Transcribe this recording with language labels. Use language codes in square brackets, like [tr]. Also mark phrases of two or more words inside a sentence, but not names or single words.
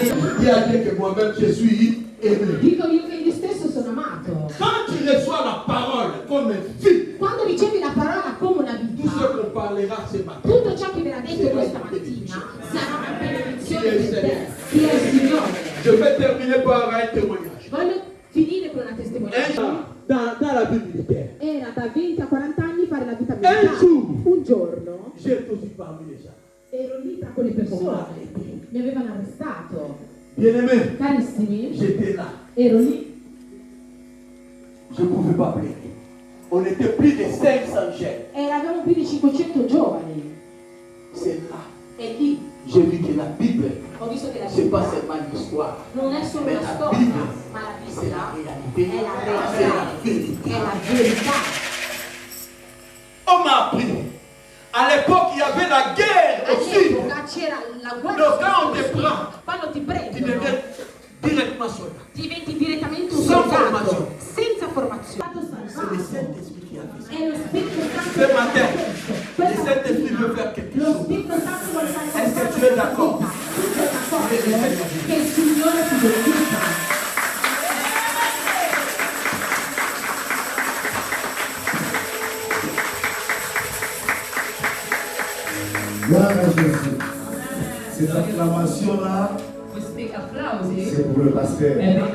[fr] Dis à Dieu que moi-même je suis aimé. [it] Dico io che io stesso sono amato. [fr] Quand tu reçois la parole comme un fils, [it] Quando ricevi la parola come una [fr] tout [it] vita, [fr] ce qu'on parlera ce matin, [it] tutto ciò che verrà detto questa mattina sarà una benedizione per te. Chi è il Signore? [fr] je vais terminer par un témoignage. [it] Voglio finire con una testimonianza. [fr] Dans la vie militaire, [it] Era da 20 a 40 anni fare la vita [fr] un [it] militare. [fr] jour, [it] Un giorno [fr] j'étais aussi parmi les gens. [it] ero lì tra quelle persone, mi avevano arrestato. [fr] Bien-aimé, [it] Carissimi, [fr] j'étais là. [it] ero lì, [fr] Je ne pouvais pas pleurer. On était plus de 500 jeunes. [it] eravamo più di 500 giovani. [fr] C'est là. [it] E lì [fr] J'ai vu que la Bible, [it] ho visto che la [fr] ce n'est pas [it] Bibbia [fr] seulement l'histoire, [it] non è solo [fr] mais [it] una [fr] la [it] storia, [fr] Bible, [it] ma la [fr] c'est la [it] Bibbia [fr] réalité, [it] è la [fr] c'est la [it] realtà, [fr] vérité. [it] è la verità. [fr] On m'a appris. À l'époque, il y avait la guerre aussi. [it] All'epoca c'era la guerra. [fr] Donc quand on te prend, [it] Quando ti [fr] tu [it] prendono, [fr] deviens directement soldat. [it] diventi direttamente un [fr] Sans [it] soldato, formazione. senza formazione. [fr] C'est le Saint-Esprit qui a fait ça. [it] È lo Spirito Santo [fr] Ce matin, [it] che [fr] le Saint-Esprit veut faire quelque [it] lo [fr] chose. [it] Spirito Santo vuole fare [fr] Est-ce que [it] qualcosa [fr] tu es [it] nella [fr] d'accord? [it] vita. Sei d'accordo che il Signore ti benedica. [fr] Gloire à Jésus. Cette acclamation-là, [it] Questi applausi. [fr] c'est pour le pasteur. Eh